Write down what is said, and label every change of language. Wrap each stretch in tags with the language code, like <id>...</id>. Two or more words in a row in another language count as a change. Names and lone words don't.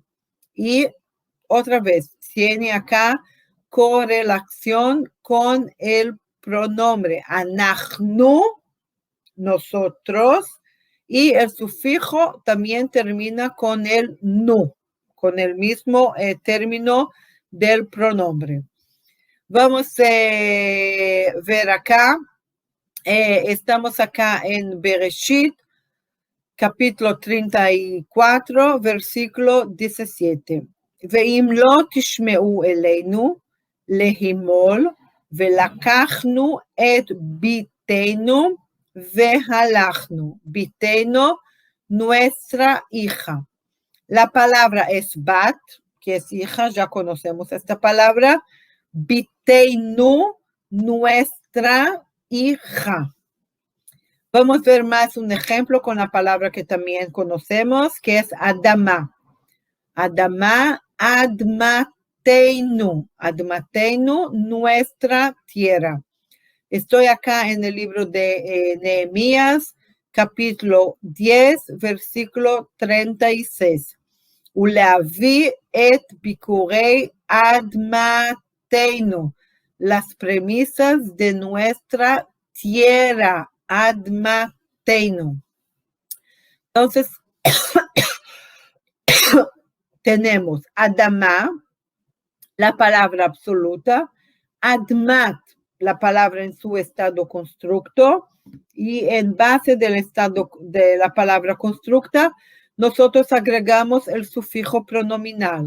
<es>Y otra vez, tiene acá correlación con el pronombre anachnu, nosotros, y el sufijo también termina con el nu, con el mismo término del pronombre. Vamos a ver acá, estamos acá en Bereshit, capítulo 34, versículo 17.</es> <he>ואם לא תשמעו אלינו להמול ולקחנו את בתנו והלכנו.</he> <es>Bitenu, nuestra hija. La palabra es bat, que es hija, ya conocemos esta palabra. Bitenu, nuestra hija. Vamos a ver más un ejemplo con la palabra que también conocemos, que es Adama.</es> <he>אדמה, אדמתנו.</he> <es>Admateinu, nuestra tierra. Estoy acá en el libro de Nehemías, capítulo 10, versículo 36.</es> <he>ולהביא את בכורי אדמתנו.</he> <es>Las premisas de nuestra tierra. Admateinu. Entonces, tenemos Adama, la palabra absoluta, Admat, la palabra en su estado constructo, y en base del estado de la palabra constructa, nosotros agregamos el sufijo pronominal.</es>